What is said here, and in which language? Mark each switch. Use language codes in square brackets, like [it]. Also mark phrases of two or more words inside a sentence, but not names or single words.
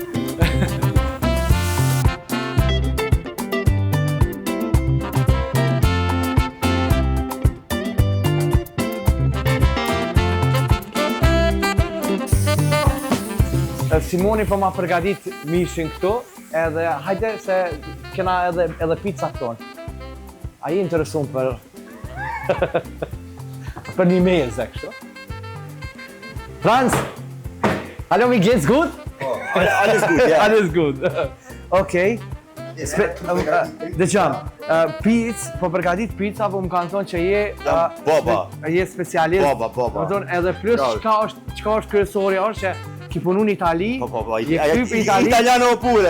[sq] Simoni po ma përgadit mishin këtu, edhe hajde se kena edhe pizza tonë. A i interesun për për një meze kështu? [de] Franz! Hallo, mir geht's gut? Alles gut, ja. Alles gut. [sq] Okej. Dëgjam, po përgatit pizza, po më kanë thonë që je... Boba. Je specialist. Boba. Më thonë edhe plus çka është kryesori është që ki punu në Itali, je kty për Itali... [it] Italiano pure.